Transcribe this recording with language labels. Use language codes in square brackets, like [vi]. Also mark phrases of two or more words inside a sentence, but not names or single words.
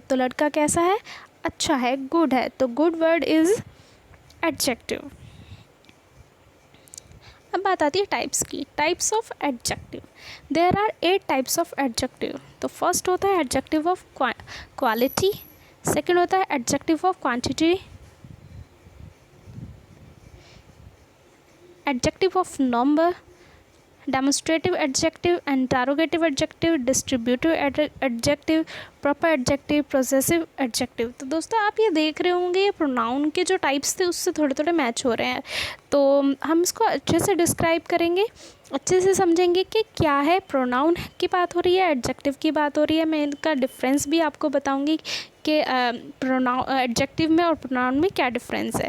[hi] तो लड़का कैसा है, अच्छा है, गुड है। तो [en] good word is adjective. [hi] अब बात आती है टाइप्स की, [en] types of adjective. there are 8 types of adjective. तो फर्स्ट [hi] होता है [en] adjective of quality, सेकंड [hi] होता है [en] adjective of quantity, adjective of number, demonstrative adjective, interrogative adjective, distributive adjective, proper adjective, possessive adjective। [hi] तो दोस्तों, आप ये देख रहे होंगे ये प्रोनाउन के जो टाइप्स थे उससे थोड़े थोड़े मैच हो रहे हैं। तो हम इसको अच्छे से डिस्क्राइब करेंगे, अच्छे से समझेंगे कि क्या है, प्रोनाउन की बात हो रही है, एडजेक्टिव की बात हो रही है। मैं इनका डिफरेंस भी आपको बताऊंगी कि [en] pronoun adjective [hi] में और प्रोनाउन में क्या डिफरेंस है।